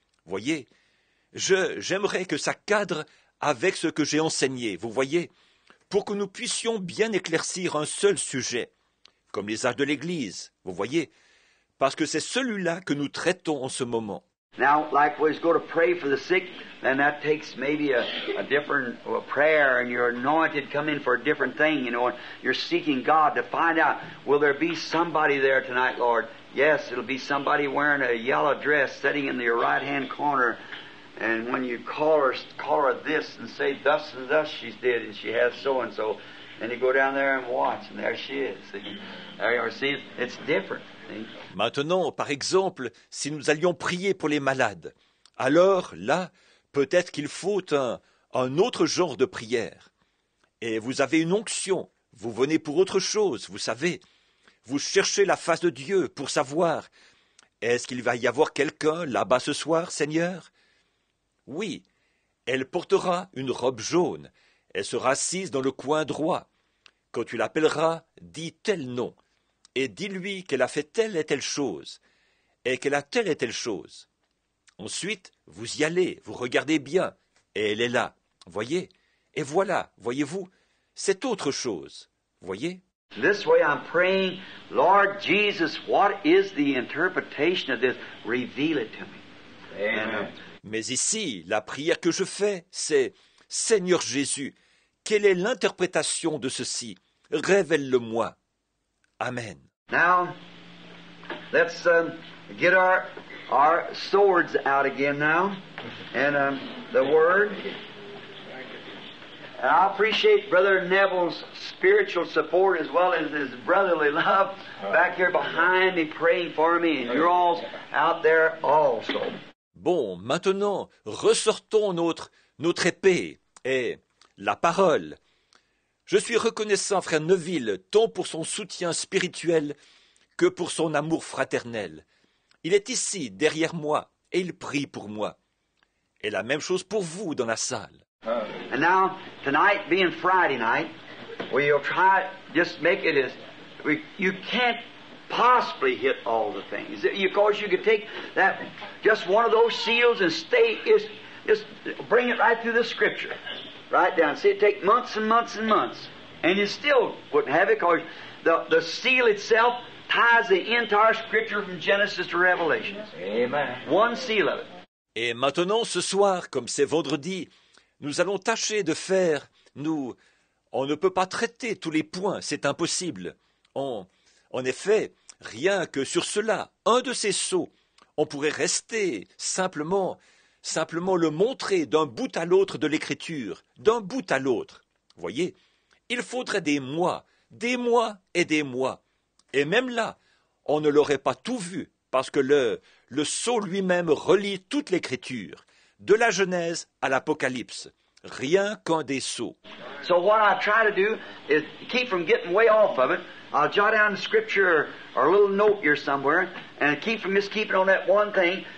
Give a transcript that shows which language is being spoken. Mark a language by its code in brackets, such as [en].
[fr] Voyez, j'aimerais que ça cadre avec ce que j'ai enseigné, vous voyez, pour que nous puissions bien éclaircir un seul sujet, comme les âges de l'Église, vous voyez, parce que c'est celui-là que nous traitons en ce moment. [en] Now, like we go to pray for the sick, then that takes maybe a different prayer, and you're anointed, come in for a different thing, you know, and you're seeking God to find out, will there be somebody there tonight, Lord? Yes, it'll be somebody wearing a yellow dress sitting in your right-hand corner. And when you call her this and say, thus and thus she's dead, and she has so-and-so, and you go down there and watch, and there she is. See, it's different. See? [fr] Maintenant, par exemple, si nous allions prier pour les malades, alors là, peut-être qu'il faut un autre genre de prière. Et vous avez une onction, vous venez pour autre chose, vous savez. Vous cherchez la face de Dieu pour savoir, est-ce qu'il va y avoir quelqu'un là-bas ce soir, Seigneur? Oui, elle portera une robe jaune, elle sera assise dans le coin droit. Quand tu l'appelleras, dis tel nom, et dis-lui qu'elle a fait telle et telle chose, et qu'elle a telle et telle chose. Ensuite, vous y allez, vous regardez bien, et elle est là, voyez? Et voilà, voyez-vous, c'est autre chose, voyez? [en] This way I'm praying, Lord Jesus, what is the interpretation of this? Reveal it to me. Amen. [fr] Mais ici, la prière que je fais, c'est « Seigneur Jésus, quelle est l'interprétation de ceci? Révèle-le-moi. » Amen. [en] Now, let's get our swords out again now, and the Word. And I appreciate Brother Neville's spiritual support as well as his brotherly love back here behind me praying for me, and you're all out there also. [fr] Bon, maintenant, ressortons notre épée et la parole. Je suis reconnaissant, frère Neville, tant pour son soutien spirituel que pour son amour fraternel. Il est ici, derrière moi, et il prie pour moi. Et la même chose pour vous dans la salle. [en] And now, tonight being Friday night, we'll try just make it as you can't possibly hit all the things. Of course, you could take that just one of those seals and just bring it right through the Scripture, right down. See, it take months and months and months, and you still wouldn't have it because the seal itself ties the entire Scripture from Genesis to Revelation. Amen. One seal of it. [fr] Et maintenant, ce soir, comme c'est vendredi, nous allons tâcher de faire, on ne peut pas traiter tous les points, c'est impossible. En effet, rien que sur cela, un de ces sceaux, on pourrait rester simplement le montrer d'un bout à l'autre de l'écriture, d'un bout à l'autre. Voyez, il faudrait des mois et des mois. Et même là, on ne l'aurait pas tout vu, parce que le sceau lui-même relie toute l'écriture, de la Genèse à l'Apocalypse, rien qu'un des sceaux. [en] So what I try to do is keep from getting way off of it. I'll jot down the Scripture or a little note here somewhere, and keep from just keeping on that one thing.